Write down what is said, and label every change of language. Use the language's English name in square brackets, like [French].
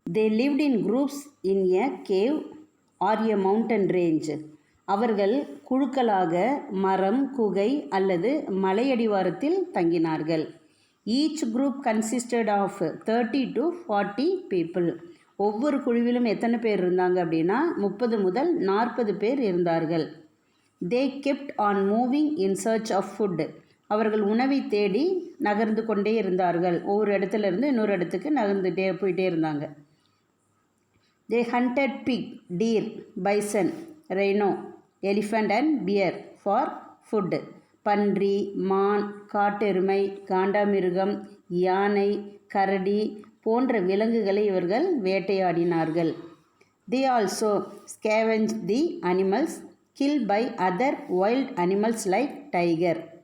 [English] They lived in groups in a cave or a mountain range. [Tamil] அவர்கள் குழுக்களாக மரம், குகை அல்லது மலையடிவாரத்தில் தங்கினார்கள். [English] Each group consisted of 30 to 40 people. [Tamil] ஒவ்வொரு குழுவிலும் எத்தனை பேர் இருந்தாங்க அப்படின்னா 30 முதல் 40 பேர் இருந்தார்கள். [English] They kept on moving in search of food. [Tamil] அவர்கள் உணவை தேடி நகர்ந்து கொண்டே இருந்தார்கள். ஒவ்வொரு இடத்துல இருந்து இன்னொரு இடத்துக்கு நகர்ந்துட்டே போயிட்டே இருந்தாங்க. [English] They hunted pig, deer, bison, rhino, elephant and bear for food. [Tamil] பன்றி, மான், காட்டெருமை, காண்டாமிருகம், யானை, கரடி போன்ற விலங்குகளை இவர்கள் வேட்டையாடினார்கள். [English] They also scavenged the animals killed by other wild animals like tiger.